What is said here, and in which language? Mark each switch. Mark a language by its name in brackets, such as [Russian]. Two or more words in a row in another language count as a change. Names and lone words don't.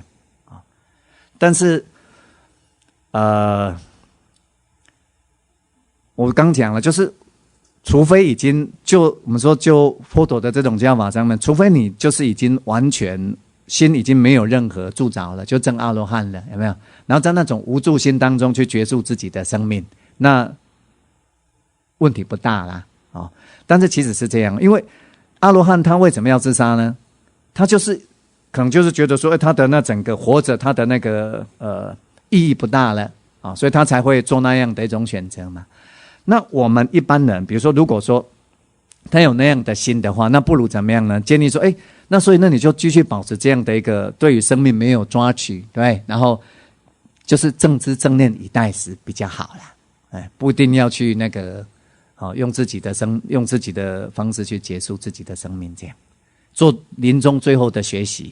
[Chinese] 但是我剛講了，就是除非已經我們說就佛陀的這種教法上面，除非你就是已經完全心已經沒有任何住着了，就證阿羅漢了，有沒有？然後在那種無住心當中去結束自己的生命，那問題不大啦。但是其實是這樣，因為阿羅漢他為什麼要自殺呢？他就是可能就是覺得說，他的那整個活着，他的那個意義不大了啊，所以他才會做那樣的一種選擇嘛。那我們一般人，比如說如果說他有那樣的心的話，那不如怎麼樣呢？建議說，那所以那你就繼續保持這樣的一個對於生命沒有抓取，對，然後就是正知正念以待時比較好啦，不一定要去那個用自己的方式去結束自己的生命，這樣做臨終最後的學習。